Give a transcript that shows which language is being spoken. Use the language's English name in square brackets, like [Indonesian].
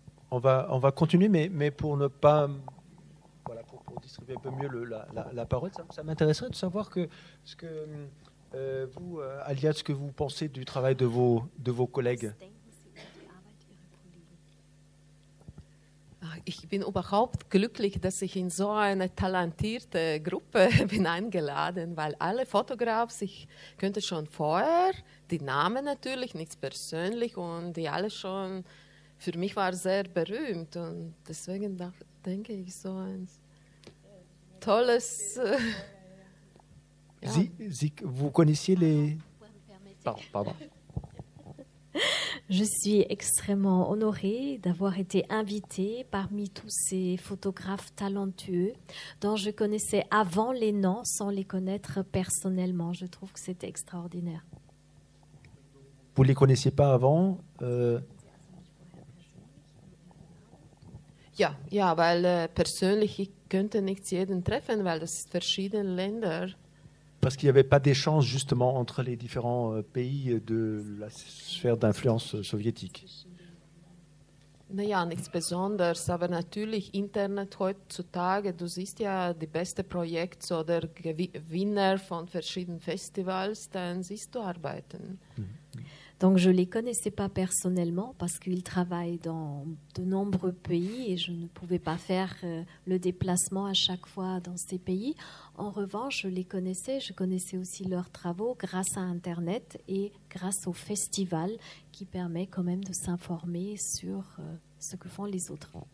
[French] On va continuer, mais pour ne pas... pour distribuer un peu mieux la parole, ça m'intéresserait de savoir vous, Alia, ce que vous pensez du travail de vos collègues. [German] ich bin überhaupt glücklich, dass ich in so eine talentierte Gruppe bin eingeladen, weil alle Fotografen, ich könnte schon vorher, die Namen natürlich, nichts persönlich und die alle schon, für mich war sehr berühmt und deswegen denke ich so ein tolles... ja. [French] Vous connaissiez les... Pardon. Je suis extrêmement honorée d'avoir été invitée parmi tous ces photographes talentueux dont je connaissais avant les noms sans les connaître personnellement. Je trouve que c'est extraordinaire. Vous ne les connaissiez pas avant [German] Ja, weil persönlich ich könnte nicht jeden treffen, weil das sind verschiedene Länder. [French] Parce qu'il n'y avait pas d'échange justement entre les différents pays de la sphère d'influence soviétique. [German] Naja, nichts Besonderes, aber natürlich Internet heutzutage, du siehst ja die besten Projekte oder Gewinner von verschiedenen Festivals, dann siehst du Arbeiten. [French] Donc je ne les connaissais pas personnellement parce qu'ils travaillent dans de nombreux pays et je ne pouvais pas faire le déplacement à chaque fois dans ces pays. En revanche, je connaissais aussi leurs travaux grâce à Internet et grâce au festival qui permet quand même de s'informer sur ce que font les autres.